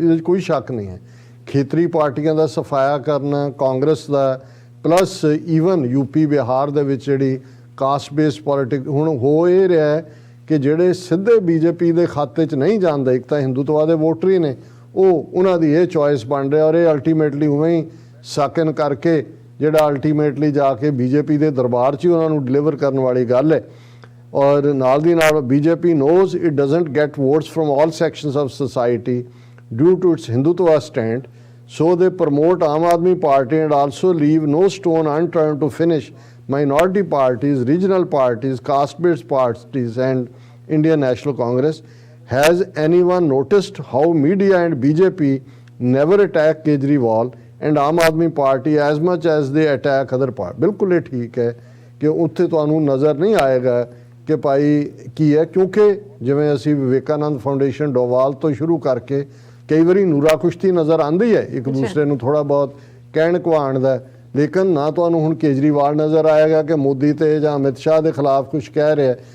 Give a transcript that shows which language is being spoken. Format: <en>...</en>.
<pa>ਇਹਦੇ 'ਚ ਕੋਈ ਸ਼ੱਕ ਨਹੀਂ ਹੈ, ਖੇਤਰੀ ਪਾਰਟੀਆਂ ਦਾ ਸਫਾਇਆ ਕਰਨਾ, ਕਾਂਗਰਸ ਦਾ, ਪਲੱਸ ਈਵਨ ਯੂਪੀ ਬਿਹਾਰ ਦੇ ਵਿੱਚ ਜਿਹੜੀ ਕਾਸਟ ਬੇਸਡ ਪੋਲੀਟਿਕ ਹੁਣ ਹੋ ਇਹ ਰਿਹਾ ਹੈ ਕਿ ਜਿਹੜੇ ਸਿੱਧੇ BJP ਦੇ ਖਾਤੇ 'ਚ ਨਹੀਂ ਜਾਂਦੇ, ਇੱਕ ਤਾਂ ਹਿੰਦੂਤਵਾ ਦੇ ਵੋਟਰ ਹੀ ਨੇ, ਉਹਨਾਂ ਦੀ ਇਹ ਚੋਇਸ ਬਣ ਰਿਹਾ। ਔਰ ਇਹ ਅਲਟੀਮੇਟਲੀ ਉਵੇਂ ਹੀ ਸਾਕਨ ਕਰਕੇ ਜਿਹੜਾ ਅਲਟੀਮੇਟਲੀ ਜਾ ਕੇ BJP ਦੇ ਦਰਬਾਰ 'ਚ ਹੀ ਉਹਨਾਂ ਨੂੰ ਡਿਲੀਵਰ ਕਰਨ ਵਾਲੀ ਗੱਲ ਹੈ। ਔਰ ਨਾਲ ਦੀ ਨਾਲ</pa> <en>BJP knows it doesn't get votes from all sections of society due to its Hindutva stand, so they promote Aam Aadmi Party and also leave no stone unturned to finish minority parties, regional parties, caste-based parties and Indian National Congress. Has anyone noticed how media and BJP never attack Kejriwal and Aam Aadmi Party as much as they attack other parties?</en> <pa>ਬਿਲਕੁਲ ਇਹ ਠੀਕ ਹੈ ਕਿ ਉੱਥੇ ਤੁਹਾਨੂੰ ਨਜ਼ਰ ਨਹੀਂ ਆਏਗਾ ਕਿ ਭਾਈ ਕੀ ਹੈ, ਕਿਉਂਕਿ ਜਿਵੇਂ ਅਸੀਂ ਵਿਵੇਕਾਨੰਦ ਫਾਊਂਡੇਸ਼ਨ ਡੋਵਾਲ ਤੋਂ ਸ਼ੁਰੂ ਕਰਕੇ ਕਈ ਵਾਰੀ ਨੂਰਾ ਕੁਸ਼ਤੀ ਨਜ਼ਰ ਆਉਂਦੀ ਹੈ ਇੱਕ ਦੂਸਰੇ ਨੂੰ ਥੋੜ੍ਹਾ ਬਹੁਤ ਕਹਿਣ ਕਹਾਣ ਦਾ, ਲੇਕਿਨ ਨਾ ਤੁਹਾਨੂੰ ਹੁਣ ਕੇਜਰੀਵਾਲ ਨਜ਼ਰ ਆਏਗਾ ਕਿ ਮੋਦੀ ਤੇ ਜਾਂ ਅਮਿਤ ਸ਼ਾਹ ਦੇ ਖਿਲਾਫ ਕੁਝ ਕਹਿ ਰਿਹਾ।</pa>